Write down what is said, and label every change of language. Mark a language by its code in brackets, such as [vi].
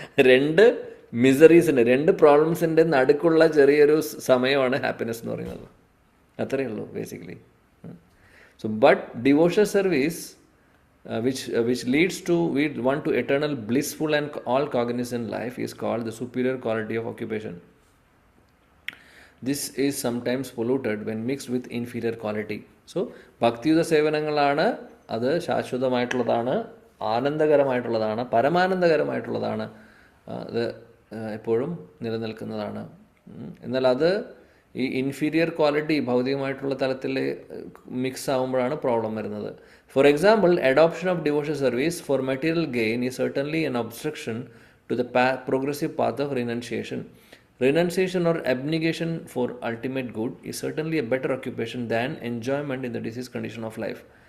[ml] രണ്ട് മിസറീസിൻ്റെ, രണ്ട് പ്രോബ്ലംസിൻ്റെ നടുക്കുള്ള ചെറിയൊരു സമയമാണ് ഹാപ്പിനെസ് എന്ന് പറയുന്നത്. അത്രയേ ഉള്ളൂ basically. [en] So but devotional service which leads to one to eternal blissful and all cognizant life is called the superior quality of occupation. This is sometimes polluted when mixed with inferior quality. [ml] So ഭക്തിയുത സേവനങ്ങളാണ്, അത് ശാശ്വതമായിട്ടുള്ളതാണ്, ആനന്ദകരമായിട്ടുള്ളതാണ്, പരമാനന്ദകരമായിട്ടുള്ളതാണ്, അത് എപ്പോഴും നിലനിൽക്കുന്നതാണ്. എന്നാൽ അത് ഈ inferior quality ഭൗതികമായിട്ടുള്ള തലത്തിൽ mix ആകുമ്പോഴാണ് problem വരുന്നത്. [en] For example, adoption of devotional service for material gain is certainly an obstruction to the progressive path of renunciation. Renunciation or abnegation for ultimate good is certainly a better occupation than enjoyment in the disease condition of life.